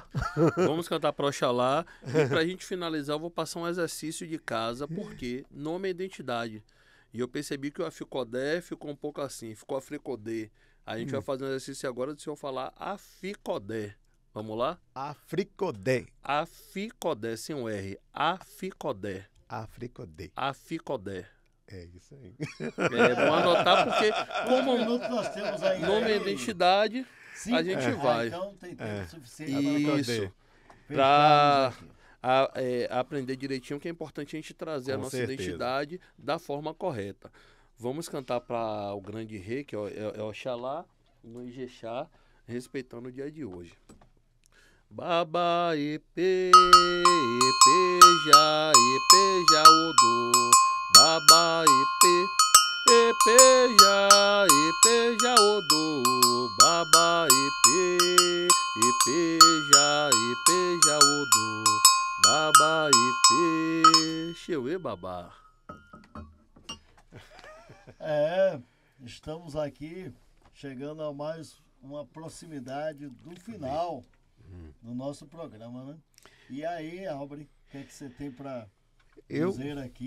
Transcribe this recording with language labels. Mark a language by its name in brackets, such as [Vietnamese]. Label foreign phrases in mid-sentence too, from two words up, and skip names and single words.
[Portuguese] Vamos cantar para Oxalá. E para a gente finalizar, eu vou passar um exercício de casa, porque nome é identidade. E eu percebi que o Aficodé ficou um pouco assim, ficou Africodê. A gente vai fazer um exercício agora do senhor falar Aficodé. Vamos lá? Africodé. Aficodé, sem um R. Aficodé. Africodé. Aficodé. É isso aí. Vou anotar porque, como minutos nós temos aí? nome e identidade, Sim. a gente vai. Então tem tempo suficiente Isso. para Para aprender direitinho, que é importante a gente trazer a Com nossa certeza. identidade da forma correta. Vamos cantar para o grande rei, que é Oxalá, no Ijexá, respeitando o dia de hoje. [Yoruba] Baba epe, epeja, epeja odô. Baba epeja, epeja odô. Baba epeja, epeja odô. Baba epe, xeuê babá. [Portuguese] Estamos aqui chegando a mais uma proximidade do final do nosso programa, né? E aí, Albre, o que é que você tem para dizer aqui?